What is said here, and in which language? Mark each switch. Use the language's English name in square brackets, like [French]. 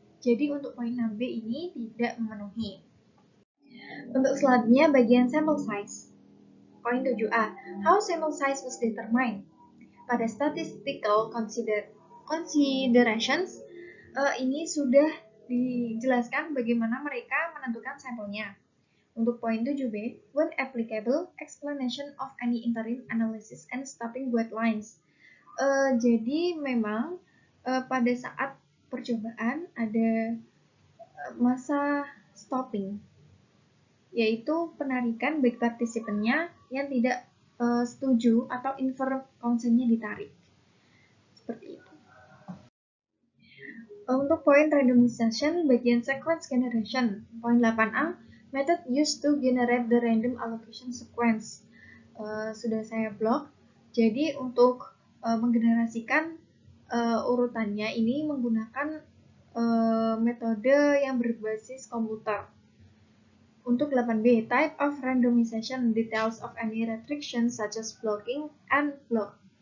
[Indonesian] Jadi untuk poin 6B ini tidak memenuhi. Untuk selanjutnya bagian sample size. [English] Poin 7A, how sample size was determined. [Indonesian] Pada statistical considerations, ini sudah dijelaskan bagaimana mereka menentukan sampelnya. Untuk poin 7B, [English] when applicable, explanation of any interim analysis and stopping guidelines. [Indonesian] Jadi memang pada saat percobaan ada masa stopping, yaitu penarikan bagi partisipannya yang tidak setuju atau informed consent-nya ditarik. Seperti itu. [English] Untuk poin randomization bagian sequence generation, poin 8A, method used to generate the random allocation sequence. [Indonesian] Sudah saya blok. Jadi untuk menggenerasikan urutannya ini menggunakan metode yang berbasis komputer. Untuk 8B, [English] type of randomization, details of any restriction such as blocking and block.